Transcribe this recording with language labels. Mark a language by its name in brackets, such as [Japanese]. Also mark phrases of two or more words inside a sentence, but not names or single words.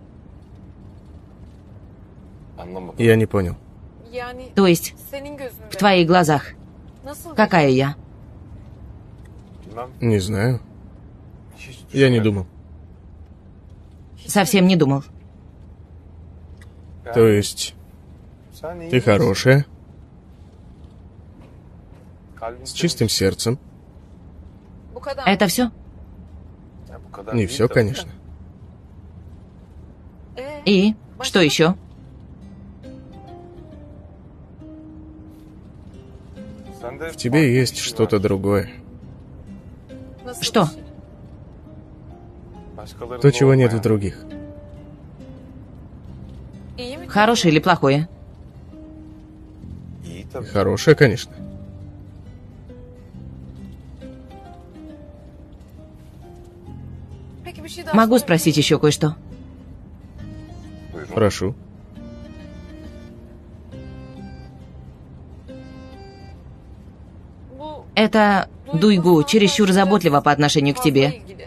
[Turkish] Anlamadım. [Russian] Я не понял. То есть, в твоих глазах, какая я? [Turkish] Bilmem. [Russian] Не знаю. [Turkish] Hiç [Russian] Я не [Turkish] düşünmedim. [Russian] думал. Совсем не думал. [Turkish] Yani [Russian] То есть, [Turkish] sen iyi [Russian] ты [Turkish] birisin. [Russian] хорошая, [Turkish] Kalbin [Russian] с чистым сердцем. Это все? [Turkish] Ya bu kadar [Russian] Не [Turkish] değil [Russian] все, [Turkish] tabii. [Russian] конечно. И? Что еще? [Turkish] Sende [Russian] В тебе [Turkish] farklı [Russian] есть [Turkish] bir şey [Russian] что-то [Turkish] var. [Russian] другое. Что? [Turkish] Başkalarında [Russian] То, чего нет в [Turkish] olmayan. [Russian] других. Хорошее или плохое? [Turkish] İyi tabii. [Russian] Хорошее, конечно. Могу спросить еще кое-что? [Turkish] Buyurun. [Russian] Прошу. Это Дуйгу чересчур заботлива по отношению к тебе.